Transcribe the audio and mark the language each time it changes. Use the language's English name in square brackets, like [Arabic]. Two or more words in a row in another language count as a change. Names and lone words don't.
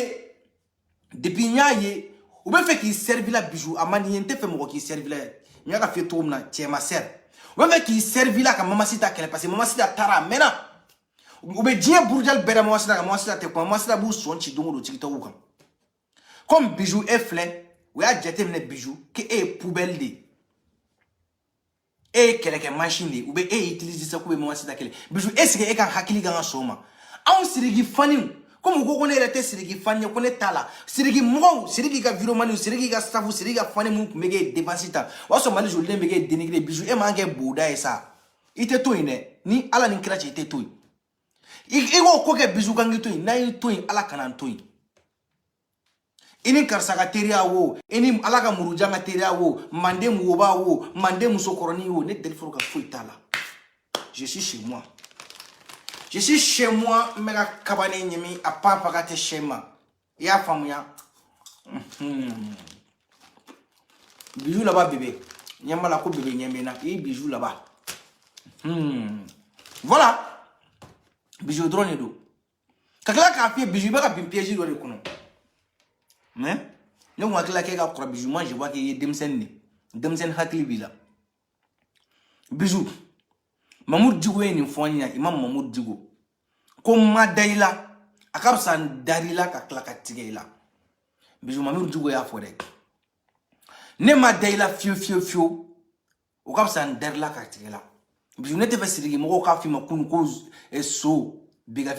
[Bambara] y'a ye u bɛ fɛ k'i servi la bijou a man di n ye n tɛ fɛ mɔgɔ k'i servi la n y'a ka f'i ye cogo min na cɛ ma sert u bɛ fɛ k'i servi la ka Mama Sita kɛlɛ parce que Mama Sita taara a mɛnna u bɛ diɲɛ burujali bɛɛ da Mama Sita kan Mama Sita tɛ kuma Mama Sita b'u sɔn ci don o don tiktok kan comme bijou e filɛ u y'a jateminɛ bijou k'e ye poubelle de e ye kɛlɛkɛ machine de u bɛ e utiliser sa k'u bɛ Mama Sita kɛlɛ bijou est-ce que e ka hakili kan ka sɔn o ma anw Sidiki faniw comme ko ne yɛrɛ tɛ Sidiki fan ye ko ne t'a la Sidiki mɔgɔw Sidiki ka vidéo maniw Sidiki ka staff Sidiki ka fani mun tun bɛ kɛ défense ta o y'a sɔrɔ Mali joliden bɛ kɛ dénigré bijou e man kɛ boda ye sa i tɛ to yen dɛ ni Ala ni kira cɛ i tɛ to yen i k'o ko kɛ bijou kan k'i to yen n'a y'i to yen Ala kana n to yen i ni karisa ka teriya wo i ni Ala ka murujan ka teriya wo manden woba wo manden musokɔrɔnin wo ne deli fɔra ka foyi t'a la [French] je suis chez moi je suis chez moi [Bambara] n bɛ ka kabane ɲimi a papa ka tɛ chez ma i y'a faamuya bijou laban bébé ɲɛma la ko bébé ɲɛmɛ na i ye bijou laban voilà bijou dɔrɔn de don ka tila k'a f'i ye bijou i bɛ ka bin piège dɔ de kɔnɔ mais ne kun hakili la k'e ka kɔrɔ bijou [French] moi je vois que [Bambara] i ye denmisɛnnin de denmisɛnnin hakili b'i la bijou Mamour Djigo ye nin fɔ n ɲɛna Imam Mamour Djigo ko n ma da i la a ka fisa n dar'i la ka tila ka tigɛ i la bijou Mamour Djigo y'a fɔ dɛ ne ma da i la fiyewu o ka fisa n dar'i la ka tigɛ i la bijou ne tɛ fɛ Sidiki mɔgɔw k'a f'i ma kunu ko so bi ka